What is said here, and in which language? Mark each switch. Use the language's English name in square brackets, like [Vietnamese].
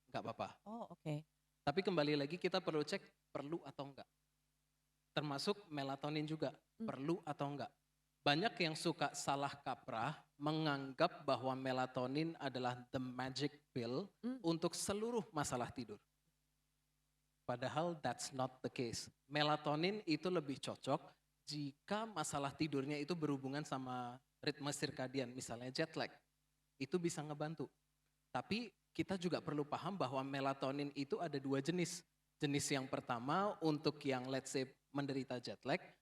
[Indonesian] Nggak apa-apa. Tapi kembali lagi kita perlu cek perlu atau enggak. Termasuk melatonin juga, perlu atau enggak. Banyak yang suka salah kaprah menganggap bahwa melatonin adalah [English] the magic pill [Indonesian] untuk seluruh masalah tidur. Padahal [English] that's not the case. [Indonesian] Melatonin itu lebih cocok jika masalah tidurnya itu berhubungan sama ritme sirkadian, misalnya jet lag. Itu bisa ngebantu. Tapi kita juga perlu paham bahwa melatonin itu ada 2 jenis. Jenis yang pertama untuk yang [English] let's say [Indonesian] menderita jet lag.